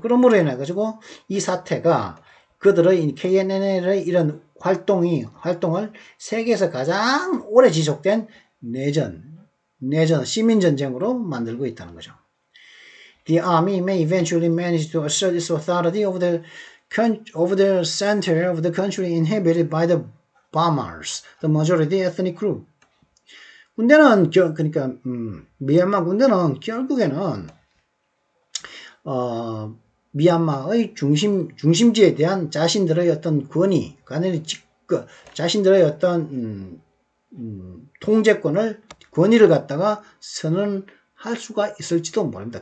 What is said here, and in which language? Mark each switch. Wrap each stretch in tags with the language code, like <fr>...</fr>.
<ko>그러므로 인해 가지고 이 사태가 그들의 KNL의 이런 활동을 세계에서 가장 오래 지속된 내전 시민전쟁으로 만들고 있다는 거죠.</ko> <en>The army may eventually manage to assert its authority over the of the center of the country inhabited by the Bamars, the majority ethnic group.</en> <ko>군대는 그러니까 미얀마 군대는 결국에는 미얀마의 중심지에 대한 자신들의 어떤 권위, 자신들의 어떤 통제권을 권위를 갖다가 선언할 수가 있을지도 모릅니다.</ko>